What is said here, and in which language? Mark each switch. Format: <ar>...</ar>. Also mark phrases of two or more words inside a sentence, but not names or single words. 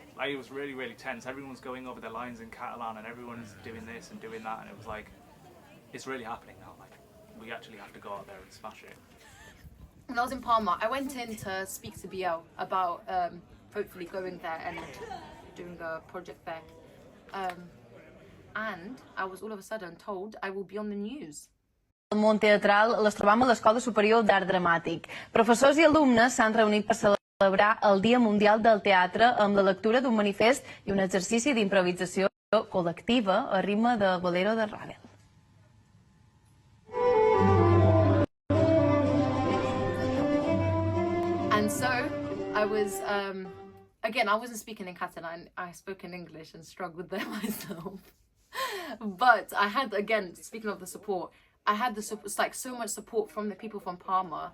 <en>Like, it was really, really tense. Everyone was going over their lines in Catalan and everyone's doing this and doing that, and it was like, it's really happening now. Like, we actually have to go out there and smash it. When I was in Parma, I went in to speak to BL about hopefully going there and doing a project there. And I was all of a sudden told I will be on the news.</en> <ca>Al món teatral les trobam a l'Escola Superior d'Art Dramàtic. Professors i alumnes s'han reunit per celebrar el Dia Mundial del Teatre amb la lectura d'un manifest i un exercici d'improvisació col·lectiva a ritme de bolero de Ravel.</ca> <en>And so I was, again, I wasn't speaking in Catalan, I spoke in English and struggled there myself. But I had, again, speaking of the support, I had like so much support from the people from Parma.</en>